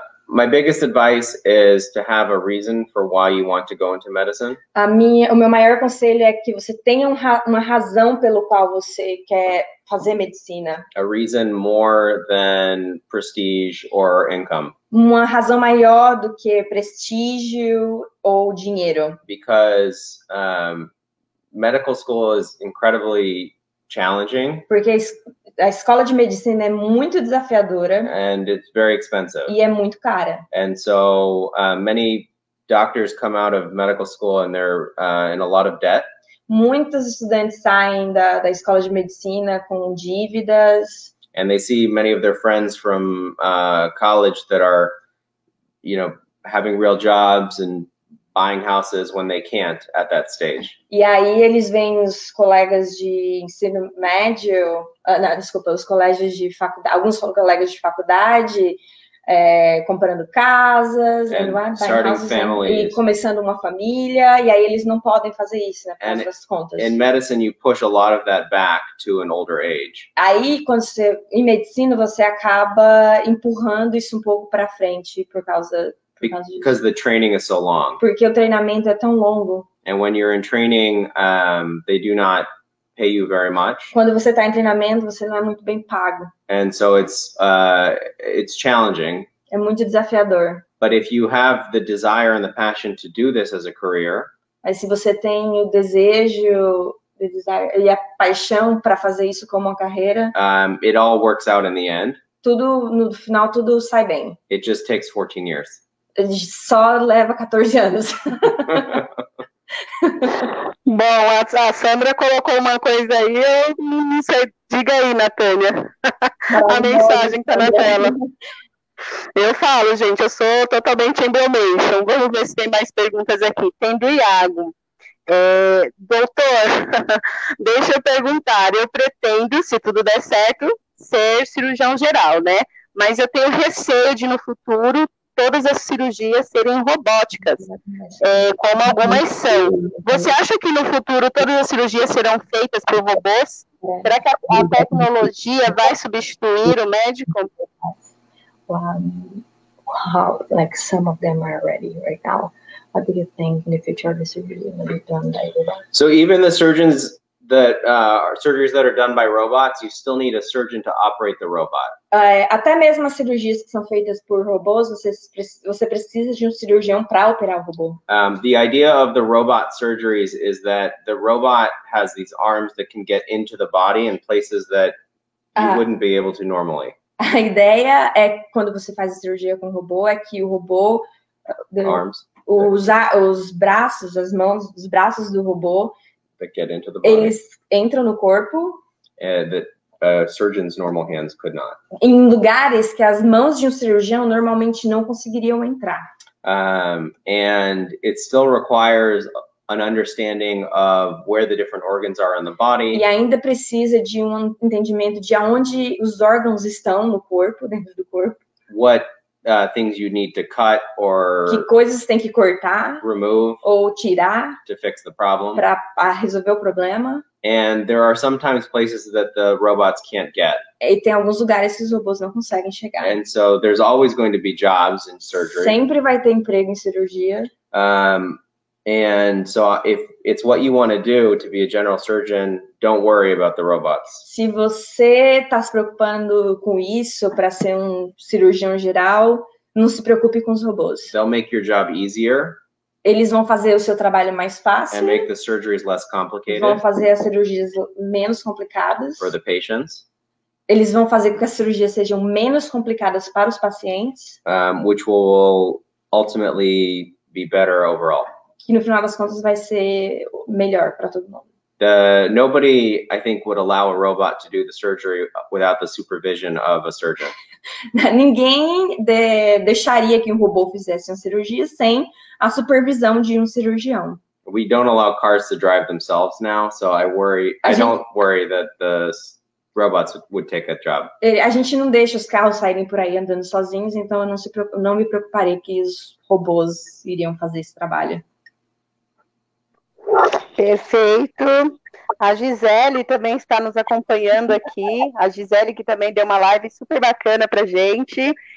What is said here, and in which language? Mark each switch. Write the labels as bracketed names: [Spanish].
[English] My biggest advice is to have a reason for why you want to go into medicine. [Portuguese] O meu maior conselho é que você tenha uma razão pelo qual você quer fazer medicina. [English] A reason more than prestige or income. [Portuguese] Uma razão maior do que prestígio ou dinheiro. [English] Because medical school is incredibly challenging. [Portuguese] Porque a escola de medicina é muito desafiadora. [English] And it's very expensive. [Portuguese] E é muito cara. [English] And so many doctors come out of medical school and they're in a lot of debt. [Portuguese] Muitos estudantes saem da escola de medicina com dívidas. [English] And they see many of their friends from college that are, having real jobs and buying houses when they can't at that stage. [Portuguese] E aí eles veem os colegas de ensino médio, os colégios de faculdade, alguns colegas de faculdade comprando casas, e começando uma família, e aí eles não podem fazer isso, né, por causa das contas. [English] In medicine, you push a lot of that back to an older age. [Portuguese] Aí, em medicina, você acaba empurrando isso um pouco para frente por causa [English] Because the training is so long. [Portuguese] Porque o treinamento é tão longo. [English] And when you're in training, they do not pay you very much. [Portuguese] Quando você está em treinamento, você não é muito bem pago. [English] And so it's challenging. [Portuguese] É muito desafiador. [English] But if you have the desire and the passion to do this as a career, [Portuguese] mas se você tem o desejo e a paixão para fazer isso como uma carreira, [English] it all works out in the end. [Portuguese] No final tudo sai bem. [English] It just takes 14 years. [Portuguese] Só leva 14 anos. Bom, a Sandra colocou uma coisa aí, eu não sei. Diga aí, Natânia. A mensagem está na tela. Eu falo, gente, eu sou totalmente embromation. Vamos ver se tem mais perguntas aqui. Tem do Iago. Doutor, deixa eu perguntar. Eu pretendo, se tudo der certo, ser cirurgião geral, né? Mas eu tenho receio de, no futuro, todas as cirurgias serem robóticas, como algumas são. Você acha que no futuro todas as cirurgias serão feitas por robôs? Será que a tecnologia vai substituir o médico? [English] How, like, some of them are ready right now. What do you think in the future the surgery is going to be done by robots? So even the surgeries that are done by robots, you still need a surgeon to operate the robot. [Portuguese] Até mesmo as cirurgias que são feitas por robôs, você precisa de um cirurgião para operar o robô. [English] The idea of the robot surgeries is that the robot has these arms that can get into the body in places that you wouldn't be able to normally. [Portuguese] A ideia é, quando você faz a cirurgia com o robô, é que o robô, os braços, as mãos, os braços do robô, [English] that get into the body. [Portuguese] Eles entram no corpo. [English] That surgeon's normal hands could not. [Portuguese] Em lugares que as mãos de um cirurgião normalmente não conseguiriam entrar. [English] And it still requires an understanding of where the different organs are in the body. [Portuguese] E ainda precisa de um entendimento de aonde os órgãos estão no corpo, dentro do corpo. [English] What things you need to cut or [Portuguese] que coisas tem que cortar, [English] remove, [Portuguese] ou tirar, [English] to fix the problem, [Portuguese] para resolver o problema. [English] And there are sometimes places that the robots can't get. [Portuguese] E tem alguns lugares que os robôs não conseguem chegar. [English] And so there's always going to be jobs in surgery. [Portuguese] Sempre vai ter emprego em cirurgia. [English] And so if it's what you want to do to be a general surgeon, don't worry about the robots. [Portuguese] Se você está se preocupando com isso para ser um cirurgião geral, não se preocupe com os robôs. [English] They'll make your job easier. [Portuguese] Eles vão fazer o seu trabalho mais fácil. [English] And make the surgeries less complicated. [Portuguese] Vão fazer as cirurgias menos complicadas. [English] For the patients. [Portuguese] Eles vão fazer com que as cirurgias sejam menos complicadas para os pacientes. [English] Which will ultimately be better overall. [Portuguese] Que no final das contas vai ser melhor para todo mundo. [English] Nobody, I think, would allow a robot to do the surgery without the supervision of a surgeon. [Portuguese] Ninguém deixaria que um robô fizesse uma cirurgia sem a supervisão de um cirurgião. [English] We don't allow cars to drive themselves now, so I don't worry that the robots would take that job. [Portuguese] A gente não deixa os carros saírem por aí andando sozinhos, então eu não me preocuparei que os robôs iriam fazer esse trabalho. Perfeito. A Gisele também está nos acompanhando aqui. A Gisele que também deu uma live super bacana pra gente.